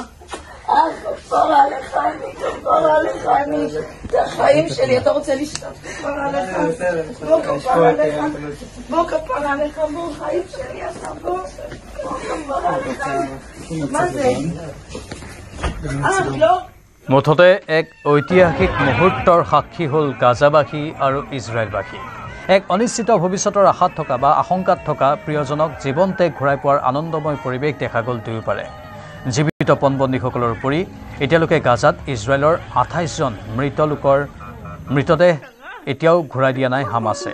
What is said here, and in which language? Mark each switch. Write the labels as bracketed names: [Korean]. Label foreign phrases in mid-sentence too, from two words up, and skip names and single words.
[Hebrew] כפרה לך אני, זה החיים שלי, אתה רוצה לשתות, כפרה לך, בוא כפרה לך, בוא חיים שלי, אתה בוא כפרה לך, מה זה? לא? [Assamese] মুঠতে এক ঐতিহাসিক মুহূৰ্তৰ সাক্ষী হ'ল গাজাবাসী আৰু ইজৰাইলবাসী। এক অনিশ্চিত ভৱিষ্যতৰ আশাত থকা বা আশংকাত থকা প্ৰিয়জনক জীৱন্তে ঘূৰাই পোৱাৰ আনন্দময় পৰিৱেশ দেখা গ'ল দুয়োপাৰে। জীৱিত পণবন্দীসকলৰ উপৰি এতিয়ালৈকে গাজাত ইজৰাইলৰ 28জন মৃত লোকৰ মৃতদেহ এতিয়াও ঘূৰাই দিয়া নাই হামাছে।